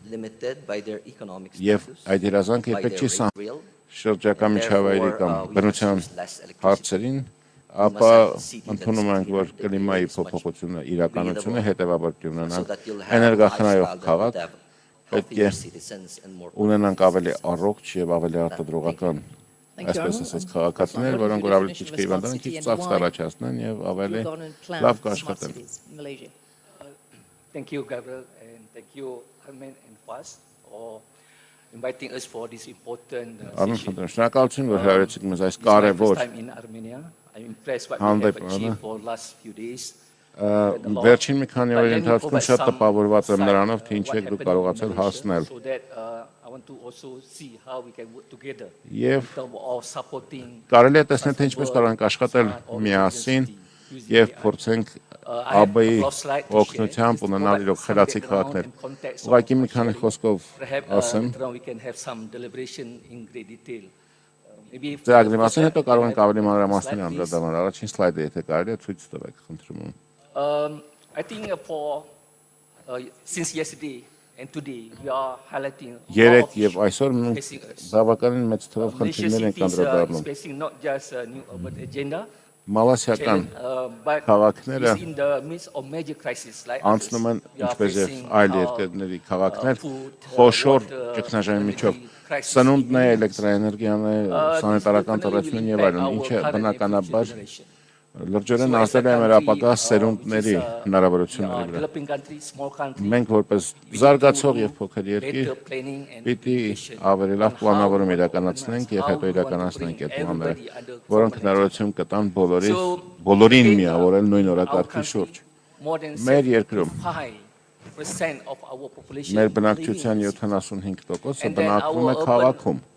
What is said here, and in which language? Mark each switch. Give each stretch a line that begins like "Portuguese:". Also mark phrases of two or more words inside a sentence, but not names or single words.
Armenian: եւ այդ երազանքը երբեք չի սահմանվում շրջակա միջավայրի կամ բնության հարցերին, ապա ընդունում ենք, որ կլիմայի փոփոխությունը իրականություն է, հետևաբար պետք է ունենանք էներգախնայող քաղաք, պետք է ունենանք ավելի առողջ եւ ավելի արտադրողական, այսպես ասած, քաղաքացիներ, որոնք որ ավելի քիչ կհիվանդանան, քիչ ծախս կառաջացնեն եւ ավելի լավ կաշխատեն։
English: Thank you, Gabriel, and thank you, Herman and Fast, for inviting us for this important
Armenian: Շնորհակալություն, որ հրավիրեցիք մեզ այս կարևոր հանդիպումը։ Վերջին մի քանի օրերի ընթացքում շատ տպավորված եմ նրանով, թե ինչ եք դուք կարողացել հասնել։ Եվ կարելի է տեսնել, թե ինչպես կարող ենք աշխատել միասին եւ փորձենք ԱԲ-ի օգնությամբ ունենալ իրոք խելացի քաղաքներ։ Ուղղակի մի քանի խոսքով ասեմ։ Ծրագրի մասին հետո կարող ենք ավելի մանրամասներ անդրադառնալ։ Առաջին սլայդը եթե կարելի է ցույց տվեք, խնդրում եմ։
English: I think for since yesterday and today we are highlighting
Armenian: Երեկ եւ այսօր մենք բավականին մեծ թվով խնդիրներ ենք անդրադառնում։
English: not just a new urban agenda.
Armenian: Մալասիական քաղաքները անցնում են ինչպես եւ այլ երկրների քաղաքներ խոշոր ճգնաժամի միջով սնունդն է, էլեկտրաէներգիան է, սանիտարական ծառայությունն եւ այլն, ինչը բնականաբար լրջորեն ազդել է մեր ապագա սերունդների հնարավորությունների վրա։ Մենք որպես զարգացող եւ փոքր երկիր պիտի ավելի լավ պլանավորում իրականացնենք եւ հետո իրականացնենք այդ պլանները, որոնք հնարավորություն կտան բոլորին միավորել նույն օրակարգի շուրջ։ Մեր երկրում մեր բնակչության 75%-ը բնակվում է քաղաքում։